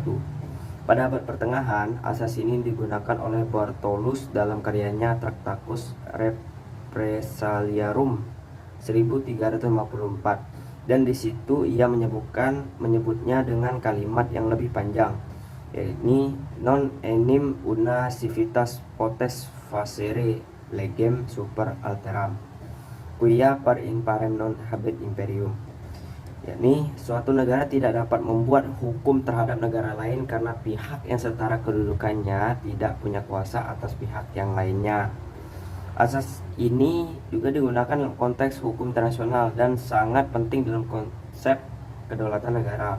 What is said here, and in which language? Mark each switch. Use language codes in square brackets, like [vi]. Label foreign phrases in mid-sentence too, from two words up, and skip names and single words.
[id] Pada abad pertengahan, asas ini digunakan oleh Bartolus dalam karyanya Tractatus Represaliarum 1354. Dan di situ ia menyebutnya dengan kalimat yang lebih panjang, yakni [la] non enim una civitas potes facere legem super alteram, quia par imparem non habet imperium. [id] Yakni suatu negara tidak dapat membuat hukum terhadap negara lain karena pihak yang setara kedudukannya tidak punya kuasa atas pihak yang lainnya. Asas ini juga digunakan dalam konteks hukum internasional dan sangat penting dalam konsep kedaulatan negara.